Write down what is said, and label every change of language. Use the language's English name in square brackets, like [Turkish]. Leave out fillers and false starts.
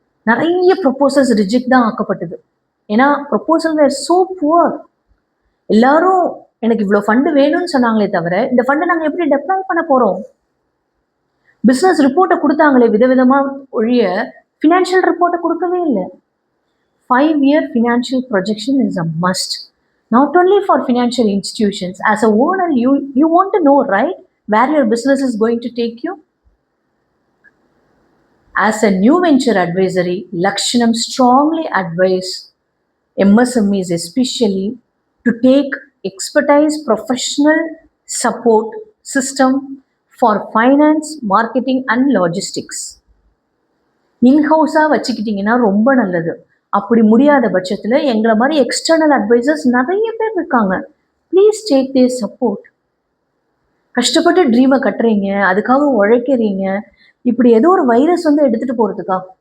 [Tamil] நிறைய proposals reject தான் ஆக்கப்பட்டது. ஏன்னா [English] Proposal were so poor. [Tamil] எல்லாரும் எனக்கு இவ்வளோ ஃபண்டு வேணும்னு சொன்னாங்களே தவிர இந்த ஃபண்டை நாங்கள் எப்படி டெப்ளாய் பண்ண போகிறோம்? பிஸ்னஸ் ரிப்போர்ட்டை கொடுத்தாங்களே விதவிதமாக ஒழிய ஃபினான்ஷியல் ரிப்போர்ட்டை கொடுக்கவே இல்லை. [English] 5-year financial projection is a must, not only for financial institutions. As a owner, you want to know, right, where your business is going to take you. As a new venture advisory, Lakshanam strongly advise MSMEs especially to take expertise professional support system for finance, marketing and logistics. [Tamil] இன்ஹவுஸாக வச்சுக்கிட்டிங்கன்னா ரொம்ப நல்லது. அப்படி முடியாத பட்சத்தில் எங்களை மாதிரி external advisers நிறைய பேர் இருக்காங்க. [English] Please take their support. [Tamil] கஷ்டப்பட்டு ட்ரீமை கட்டுறீங்க, அதுக்காக உழைக்கிறீங்க, இப்படி ஏதோ ஒரு வைரஸ் வந்து எடுத்துகிட்டு போகிறதுக்கா?